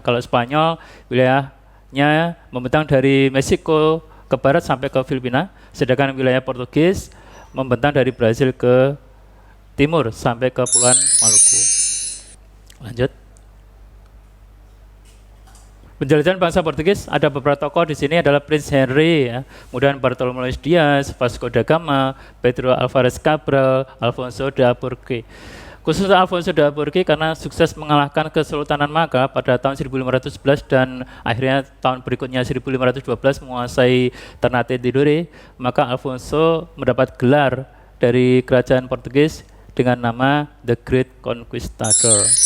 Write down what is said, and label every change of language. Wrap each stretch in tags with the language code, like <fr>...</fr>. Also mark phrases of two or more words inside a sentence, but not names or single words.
<id>Kalau Spanyol, wilayahnya membentang dari Meksiko ke barat sampai ke Filipina, sedangkan wilayah Portugis membentang dari Brasil ke timur sampai ke Kepulauan Maluku. Lanjut. Penjelasan bangsa Portugis, ada beberapa tokoh di sini adalah Prince Henry, ya. Kemudian Bartolomeu Dias, Vasco da Gama, Pedro Alvarez Cabral, Alfonso de Albuquerque. Khusus Alfonso de Albuquerque karena sukses mengalahkan Kesultanan Malaka pada tahun 1511 dan akhirnya tahun berikutnya 1512 menguasai Ternate Tidore, maka Alfonso mendapat gelar dari kerajaan Portugis dengan nama</id> <en>The Great Conquistador.</en>